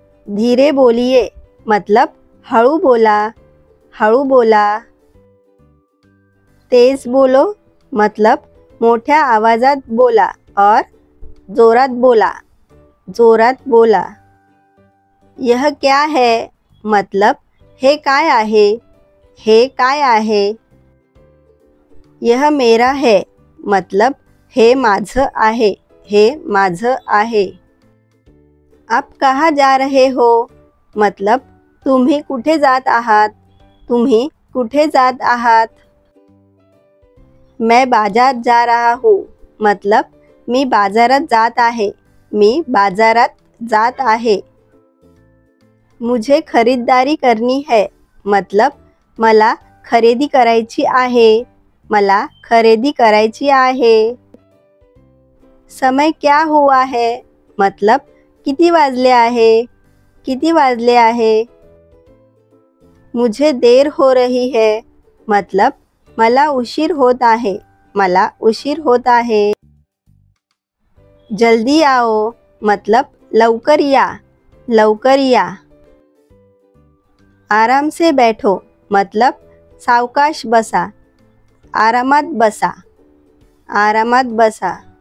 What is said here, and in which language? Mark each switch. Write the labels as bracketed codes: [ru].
[hi] धीरे बोलिए मतलब [mr] हळू बोला, हळू बोला। [hi] तेज बोलो मतलब [mr] मोठ्या आवाजात बोला और जोरात बोला, जोरात बोला। [hi] यह क्या है मतलब [mr] हे काय आहे, हे काय आहे। [hi] यह मेरा है मतलब [mr] हे माझं आहे, हे माझं आहे। [hi] आप कहाँ जा रहे हो मतलब [mr] तुम्ही कुठे जात आहात, तुम्ही कुठे जात आहात। [hi] मैं बाजार जा रहा हूँ मतलब [mr] मी बाजारात जात आहे, मी बाजारात जात आहे। [hi] मुझे खरीदारी करनी है मतलब [mr] मला खरेदी करायची आहे, मला खरेदी करायची आहे। [hi] समय क्या हुआ है मतलब [mr] किती वाजले आहे, किती वाजले आहे। [hi] मुझे देर हो रही है मतलब [mr] मला उशीर होत आहे, मला उशीर होत आहे। [hi] जल्दी आओ मतलब [mr] लवकर या, लवकर या। [hi] आराम से बैठो मतलब [mr] सावकाश बसा, आरामात बसा, आरामात बसा।